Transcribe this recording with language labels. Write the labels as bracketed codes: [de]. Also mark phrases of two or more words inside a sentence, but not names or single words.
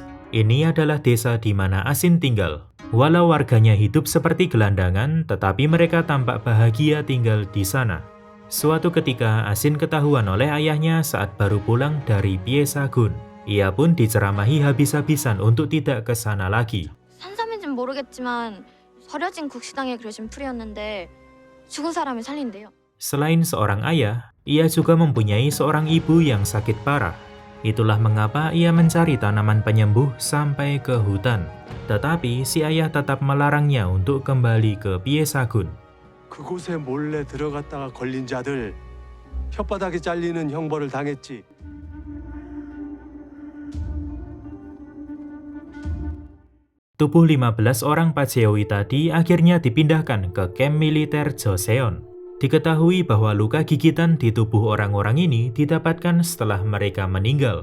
[id] Ini adalah desa di mana Asin tinggal. Walau warganya hidup seperti gelandangan, tetapi mereka tampak bahagia tinggal di sana. Suatu ketika, Asin ketahuan oleh ayahnya saat baru pulang dari Piesagun. Ia pun diceramahi habis-habisan untuk tidak ke sana lagi. [ko] 산삼인지는 모르겠지만 버려진 국시당에 그려진 풀이었는데 죽은 사람을 살린대요. [id] Selain seorang ayah, ia juga mempunyai seorang ibu yang sakit parah. Itulah mengapa ia mencari tanaman penyembuh sampai ke hutan. Tetapi si ayah tetap melarangnya untuk kembali ke Piesagun. [ko] 그곳에 몰래 들어갔다가 걸린 자들 혓바닥이 잘리는 형벌을 당했지. [id] Tubuh 15 orang Paceoi tadi akhirnya dipindahkan ke kamp militer Joseon. Diketahui bahwa luka gigitan di tubuh orang-orang ini didapatkan setelah mereka meninggal.